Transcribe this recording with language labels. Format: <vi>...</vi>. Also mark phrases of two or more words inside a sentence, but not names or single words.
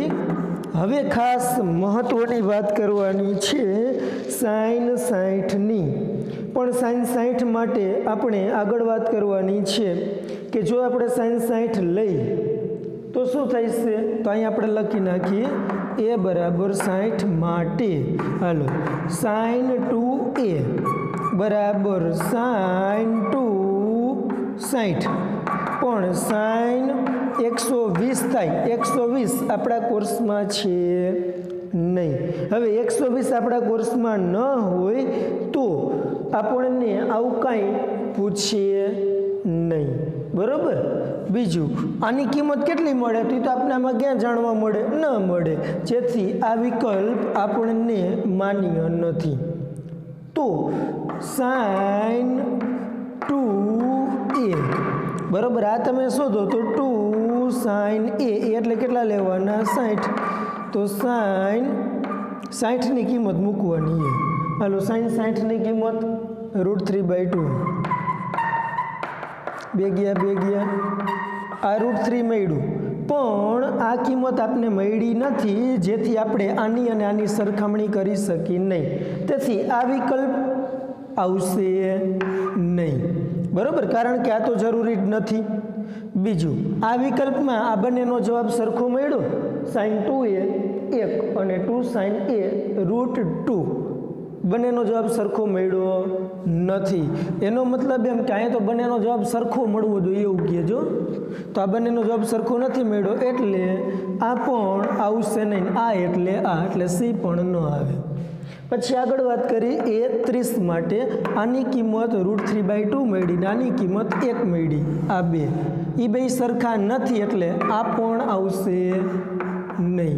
<gu>હવે ખાસ મહત્વની વાત કરવાની છે sin 60ની, પણ sin 60 માટે આપણે આગળ વાત કરવાની છે કે જો આપણે sin 60 લઈ તો શું થશે, તો અહીં આપણે લખી નાખીએ a બરાબર 60 માટે, હાલો sin 2a બરાબર sin 2 60, પણ sin 120 થાય, 120 આપણા કોર્સમાં છે નહીં। હવે 120 આપણા કોર્સમાં ન હોય તો આપણને આવું કાંઈ પૂછે નહીં, બરાબર। બીજું આની કિંમત કેટલી મળે તો આપણે આમાં ક્યાં જાણવા મળે, ન મળે, જેથી આ વિકલ્પ આપણને માન્ય નથી। તો sin 2a બરાબર, આ તમે શોધો તો 2 sin a એટલે કેટલા લેવાના 60, તો sin 60ની કિંમત મૂકવાની છે। હાલો sin 60ની કિંમત √3/2, 2 ગયા આ √3 મળ્યું, પણ આ કિંમત આપને મળી નથી, જેથી આપણે આની અને આની સરખામણી કરી શકી નહીં, તેથી આ વિકલ્પ આવશે નહીં, બરાબર, કારણ કે આ તો જરૂરી જ નથી। બીજું આ વિકલ્પમાં આ બંનેનો જવાબ સરખો મળ્યો, sin 2a 1 અને 2 sin a √2, બંનેનો જવાબ સરખો મળ્યો નથી। એનો મતલબ એમ કે અહીંયા તો બંનેનો જવાબ સરખો મળવો જોઈએ એવું કહેજો, તો આ બંનેનો જવાબ સરખો નથી મળ્યો એટલે આ પણ આવશે નહીં, આ એટલે C પણ ન આવે। પછી આગળ વાત કરી a30 માટે, આની કિંમત √3/2 મળી, આની કિંમત 1 મળી, આ બે એ બે સરખા નથી એટલે આ પણ આવશે નહીં।</gu>